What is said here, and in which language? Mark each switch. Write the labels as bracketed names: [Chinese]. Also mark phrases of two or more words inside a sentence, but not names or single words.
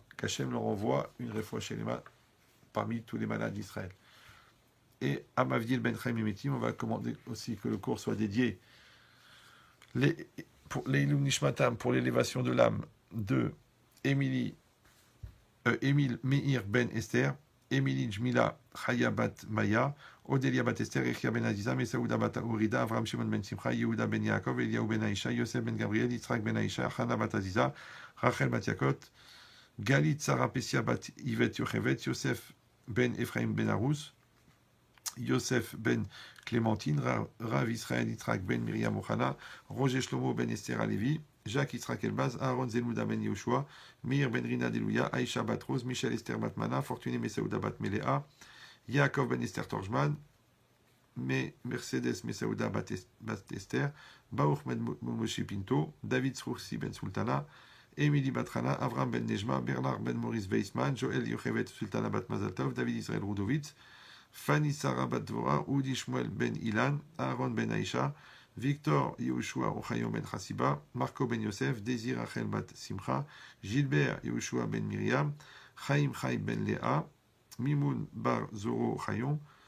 [French] Qu'Hachem leur envoie une [Hebrew] רפואה שלמה [French] parmi tous les malades d'Israël. Et à Mavdil ben Chaim Emetim, on va commander aussi que le cours soit dédié pour les [Hebrew] עילוי נשמתם, [French] pour l'élévation de l'âme de Émile Meir ben Esther, Émilie Jmila Chaya bat Maya, Odélia bat Esther, Echia ben Aziza, Mesaouda bat Urida, Avram Shimon ben Simcha, Yehuda ben Yaakov, Eliaou ben Aisha, Yosef ben Gabriel, Yitzhak ben Aisha, Chana bat Aziza, Rachel bat Yakot, Galit Sarah Pessia bat Yvet Yochevet, Yosef ben Ephraim ben Arous, Yosef ben Clémentine, Rav Israël Yitzhak ben Miriam Ochana, Roger Shlomo ben Esther Alevi, Jacques Yitzhak Elbaz, Aaron Zelouda ben Yoshua, Meir ben Rina Delouya, Aïcha bat Rose, Michel Esther bat Mana, Fortuné Mesaouda bat Melea, Yaakov ben Esther Torjman, Mercedes Mesaouda bat Esther, Baruch ben Moshe Pinto, David Sroursi ben Sultana, Émilie Batrana, Avram ben Nejma, Bernard ben Maurice Weissman, Joël Yochevet Sultana bat Mazaltov, David Israël Rudovitz, Fanny Sarah bat Dvora, Udi Shmuel ben Ilan, Aaron ben Aïcha, Victor Yehoshua Ochayom ben Chassiba, Marco ben Yosef, Désir Rachel bat Simcha, Gilbert Yehoshua ben Miriam, Chaim Chaim ben Léa, Mimoun bar Zoro Chayon,